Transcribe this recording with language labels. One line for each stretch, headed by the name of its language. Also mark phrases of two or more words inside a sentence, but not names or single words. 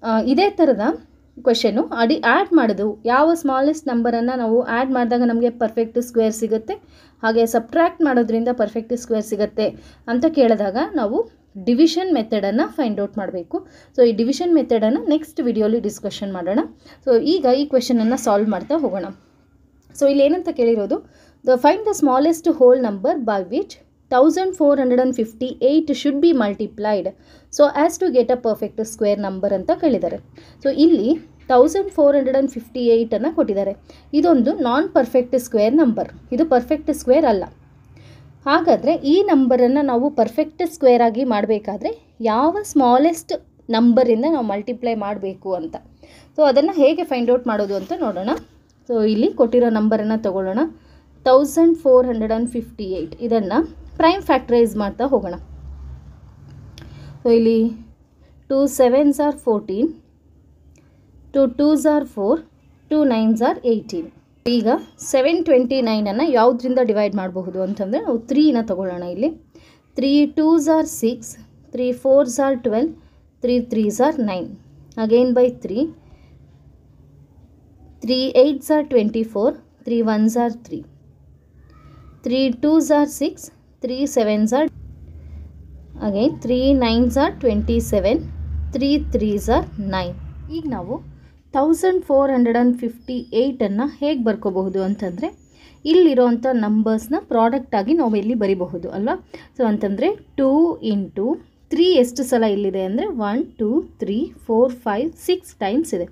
Kannada: ಇದೇ ಥರದ ಕ್ವೆಶನು ಆ್ಯಡ್ ಮಾಡೋದು ಯಾವ ಸ್ಮಾಲೆಸ್ಟ್ ನಂಬರನ್ನು ನಾವು ಆ್ಯಡ್ ಮಾಡಿದಾಗ ನಮಗೆ
English: perfect square
Kannada: ಸಿಗುತ್ತೆ, ಹಾಗೆ ಸಬ್ಟ್ರ್ಯಾಕ್ಟ್ ಮಾಡೋದ್ರಿಂದ
English: perfect square
Kannada: ಸಿಗುತ್ತೆ ಅಂತ ಕೇಳಿದಾಗ ನಾವು ಡಿವಿಷನ್ ಮೆಥಡನ್ನು
English: find out
Kannada: ಮಾಡಬೇಕು. ಸೊ ಈ ಡಿವಿಷನ್ ಮೆಥಡನ್ನು ನೆಕ್ಸ್ಟ್ ವಿಡಿಯೋಲಿ ಡಿಸ್ಕಷನ್ ಮಾಡೋಣ. ಸೊ ಈಗ ಈ ಕ್ವೆಶನನ್ನು ಸಾಲ್ವ್ ಮಾಡ್ತಾ ಹೋಗೋಣ. ಸೊ ಇಲ್ಲಿ ಏನಂತ ಕೇಳಿರೋದು,
English: find the smallest whole number by which 1458 should be multiplied so as to get a perfect square number
Kannada: ಅಂತ ಕೇಳಿದ್ದಾರೆ. ಸೊ ಇಲ್ಲಿ 1458 ಕೊಟ್ಟಿದ್ದಾರೆ. ಇದೊಂದು
English: non perfect square number,
Kannada: ಇದು
English: perfect square
Kannada: ಅಲ್ಲ. ಹಾಗಾದರೆ ಈ ನಂಬರನ್ನು ನಾವು
English: perfect square
Kannada: ಆಗಿ ಮಾಡಬೇಕಾದ್ರೆ ಯಾವ ಸ್ಮಾಲೆಸ್ಟ್ ನಂಬರಿಂದ ನಾವು ಮಲ್ಟಿಪ್ಲೈ ಮಾಡಬೇಕು ಅಂತ, ಸೊ ಅದನ್ನು ಹೇಗೆ
English: find out
Kannada: ಮಾಡೋದು ಅಂತ ನೋಡೋಣ. ಸೊ ಇಲ್ಲಿ ಕೊಟ್ಟಿರೋ ನಂಬರನ್ನು ತಗೊಳ್ಳೋಣ, 1458. ಇದನ್ನು
English: prime factorise
Kannada: ಮಾಡ್ತಾ ಹೋಗೋಣ. ಸೊ ಇಲ್ಲಿ
English: 2 7s are 14, 2 2s are 4, 2 9s are 18.
Kannada: ಈಗ 729 ಯಾವುದರಿಂದ ಡಿವೈಡ್ ಮಾಡಬಹುದು ಅಂತಂದರೆ ನಾವು 3ನ ತಗೊಳ್ಳೋಣ. ಇಲ್ಲಿ
English: 3 2s are 6, 3 4s are 12, 3 3s are 9. Again by 3, 3 8s are 24, 3 1s are 3, 3 2s are 6, 3 7s are again 3 9s are 27, 3 3s are 9.
Kannada: ಈಗ ನಾವು 1458 ಹೇಗೆ ಬರ್ಕೋಬಹುದು ಅಂತಂದರೆ ಇಲ್ಲಿರೋವಂಥ ನಂಬರ್ಸ್ನ ಪ್ರಾಡಕ್ಟ್ ಆಗಿ ನಾವು ಇಲ್ಲಿ ಬರಿಬಹುದು ಅಲ್ವಾ. ಸೊ ಅಂತಂದರೆ 2 ಇಂಟು 3 ಎಷ್ಟು ಸಲ ಇಲ್ಲಿದೆ ಅಂದರೆ 1 2 3 4 5 6 ಟೈಮ್ಸ್ ಇದೆ.